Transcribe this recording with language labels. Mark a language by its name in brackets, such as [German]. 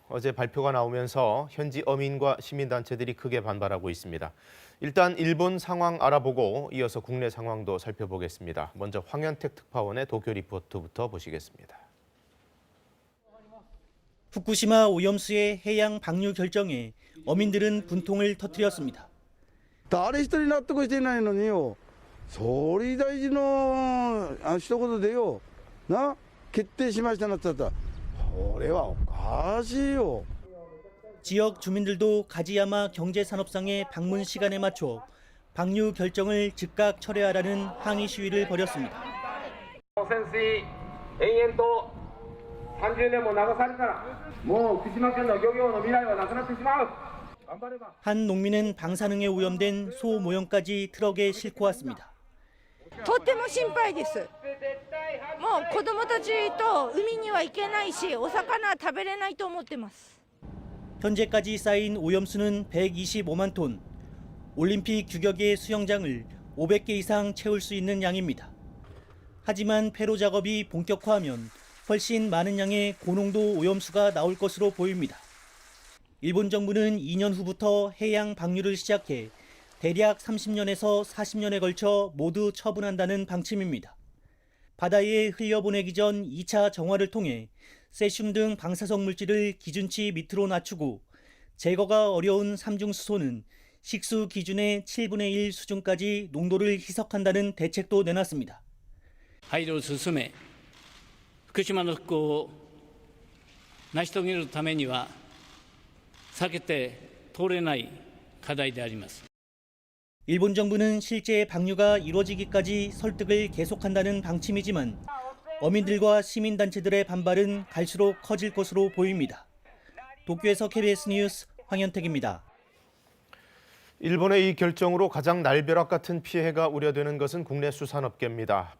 [Korean] 어제 발표가 나오면서 현지 어민과 시민단체들이 크게 반발하고 있습니다. 일단 일본 상황 알아보고 이어서 국내 상황도 살펴보겠습니다. 먼저 황현택 특파원의 도쿄 리포트부터 보시겠습니다. 후쿠시마 오염수의 해양 방류 결정에 어민들은 분통을 터뜨렸습니다. [Japanese] 誰一人納得していないのによ、総理大臣の一言でよ、決定しましたなって言ったら、これはおかしいよ。 [Korean] 지역 주민들도 가지야마 경제산업상의 방문 시간에 맞춰 방류 결정을 즉각 철회하라는 항의 시위를 벌였습니다. [Japanese] 30年も流されたらもう福島県の漁業の未来はなくなってしまう。 [Korean] 한 농민은 방사능에 오염된 소 모형까지 트럭에 싣고 왔습니다. [Japanese] とっても心配です。もう子供たちと海には行けないし、お魚は食べれないと思ってます。 [Korean] 현재까지 쌓인 오염수는 125만 톤, 올림픽 규격의 수영장을 500개 이상 채울 수 있는 양입니다. 하지만 폐로 작업이 본격화하면 훨씬 많은 양의 고농도 오염수가 나올 것으로 보입니다. 일본 정부는 2년 후부터 해양 방류를 시작해 대략 30년에서 40년에 걸쳐 모두 처분한다는 방침입니다. 바다에 흘려보내기 전 2차 정화를 통해 세슘 등 방사성 물질을 기준치 밑으로 낮추고 제거가 어려운 삼중수소는 식수 기준의 7분의 1 수준까지 농도를 희석한다는 대책도 내놨습니다. [Japanese] 配慮を進め、福島の復興を成し遂げるためには避けて通れない課題であります。 [Korean] 일본 정부는 실제 방류가 이루어지기까지 설득을 계속한다는 방침이지만 어민들과 시민단체들의 반발은 갈수록 커질 것으로 보입니다. 도쿄에서 KBS 뉴스 황현택입니다. 일본의 이 결정으로 가장 날벼락 같은 피해가 우려되는 것은 국내 수산업계입니다.